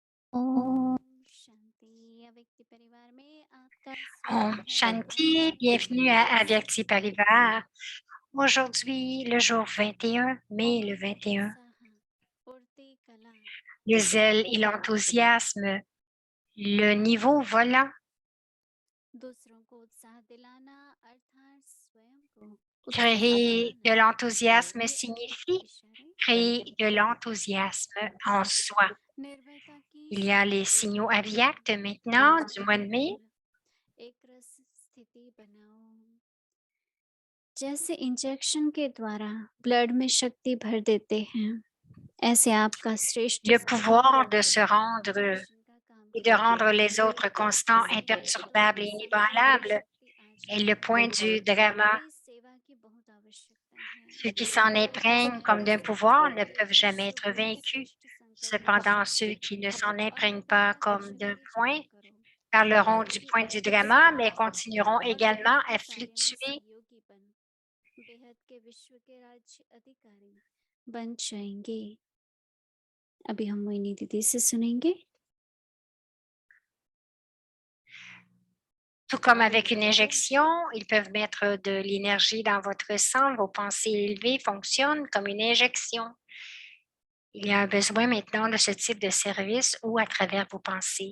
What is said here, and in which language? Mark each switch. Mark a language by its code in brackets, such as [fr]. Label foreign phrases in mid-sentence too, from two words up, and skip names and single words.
[hi] ओम शांति अव्यक्ति परिवार में आपका ओम स्वागत है शांति, [fr] bienvenue à Avyakti Parivar. Aujourd'hui, le jour 21 mai, le [hi] और 21, उत्साह उड़ती कला [fr] le zèle et l'enthousiasme, le niveau volant, [hi] दूसरों को उत्साह दिलाना अर्थात स्वयं को उत्साहित [fr] créer de [hi] करना [fr] l'enthousiasme [hi] ये [fr] signifie [hi] एक इशारे [fr] créer de l'enthousiasme en soi. [hi] निर्भयता की [fr] Il y a les [hi] शांति [fr] signaux avyacts maintenant [hi] और [fr] du mois de mai. [hi] एक रस स्थिति बनाओ जैसे इंजेक्शन के द्वारा ब्लड में शक्ति भर देते हैं ऐसे आपका श्रेष्ठ [fr] Le [hi] स्वभाव [fr] pouvoir de se rendre [hi] इंजेक्शन का काम [fr] et de [hi] करेगा [fr] rendre les autres constants, imperturbables et [hi] संसार में [fr] inébranlables [hi] शक्ति आ [fr] est le [hi] जाएगी [fr] point du drama. [hi] अभी सेवा की बहुत आवश्यकता है [fr] Ceux qui s'en imprègnent comme d'un pouvoir ne peuvent jamais être vaincus. Cependant, ceux qui ne s'en imprègnent pas comme d'un point parleront du point du drama, mais continueront également à fluctuer. [hi] बेहद के विश्व के राज्य अधिकारी बन जाएंगे अभी हम मोहिनी दीदी से सुनेंगे [fr] Tout comme avec une injection, ils peuvent mettre de l'énergie dans votre sang. Vos pensées élevées fonctionnent comme une injection. Il y a un besoin maintenant de ce type de service ou à travers vos pensées.